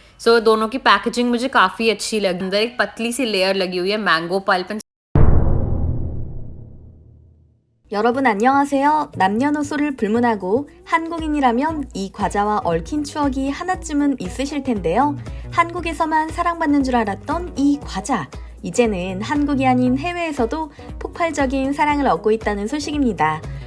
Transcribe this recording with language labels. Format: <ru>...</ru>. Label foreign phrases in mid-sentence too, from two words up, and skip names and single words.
<hi>सो दोनों की पैकेजिंग मुझे काफ़ी अच्छी लगी। अंदर एक पतली सी लेयर लगी हुई है</hi> <en>mango pulp and</en> <ko>여러분 안녕하세요. 남녀노소를 불문하고 한국인이라면 이 과자와 얽힌 추억이 하나쯤은 있으실 텐데요. 한국에서만 사랑받는 줄 알았던 이 과자. 이제는 한국이 아닌 해외에서도 폭발적인 사랑을 얻고 있다는 소식입니다.</ko>